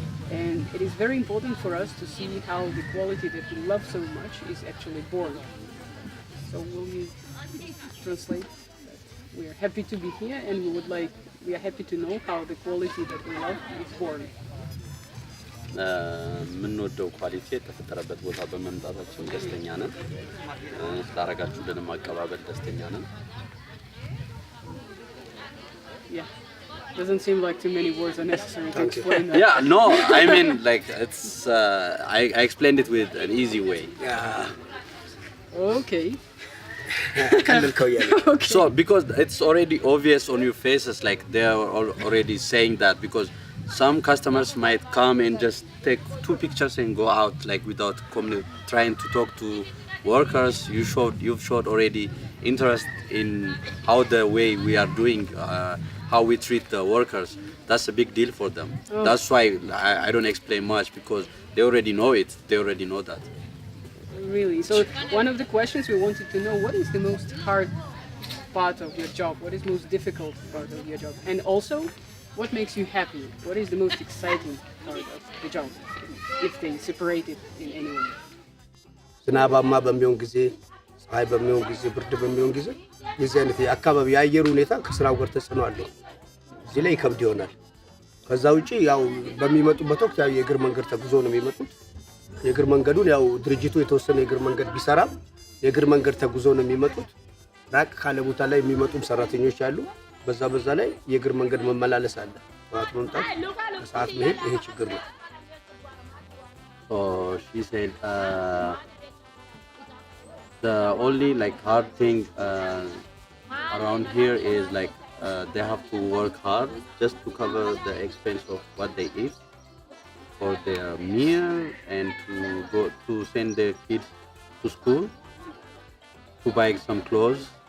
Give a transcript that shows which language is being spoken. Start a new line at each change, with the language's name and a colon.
English: And it is very important for us to see how the quality that we love so much is actually born. So will you translate that we are happy to be here and we are happy to know how the quality that we love is born.
Amharic: የምንወደው ኳሊቲ የተፈጠረበት ቦታ በመምጣታችን ደስተኛ ነን። ስላደረጋችሁልን አቀባበል ደስተኛ ነን።
English: Yeah. Doesn't seem like too many words are necessary to explain that. Yeah, no, I mean like it's I explained it with an easy way. Okay. So because it's already obvious on your faces, like they are already saying that, because some customers might come and just take 2 pictures and go out, like without trying to talk to workers. You've showed already interest in how the way we are doing, how we treat the workers. That's a big deal for them. Oh. That's why I don't explain much, because They already know it. They already know that. Really? So one of the questions we wanted to know, what is the most hard part of your job? What is most difficult part of your job? And also, what makes you happy? What is the most exciting part of the job? If they separate it in any way.
Amharic: ዝናባማ በሚሆን ጊዜ ፀሐይ በሚሆን ጊዜ ብርድ በሚሆን ጊዜ የዚህ አይነት የአካባቢ የአየር ሁኔታ ከስራው ጋር ተጽዕኖ አለው። እዚህ ላይ ይከብድ ይሆናል። ከዛ ውጪ ያው በሚመጡበት ወቅት ያው የእግር መንገድ ተጉዞ ነው የሚመጡት። የእግር መንገዱን ያው ድርጅቱ የተወሰነ የእግር መንገድ ቢሰራም የእግር መንገድ ተጉዞ ነው የሚመጡት። ራቅ ካለ ቦታ ላይ የሚመጡም ሰራተኞች አሉ። በዛ ላይ የእግር መንገድ መመላለስ አለ። ሰዓት መምጣት ሰዓት መሄድ ይሄ ችግር ነው።
English: So she said the only like hard thing around here is like they have to work hard just to cover the expense of what they eat for their meal and to go to send their kids to school, to buy some clothes.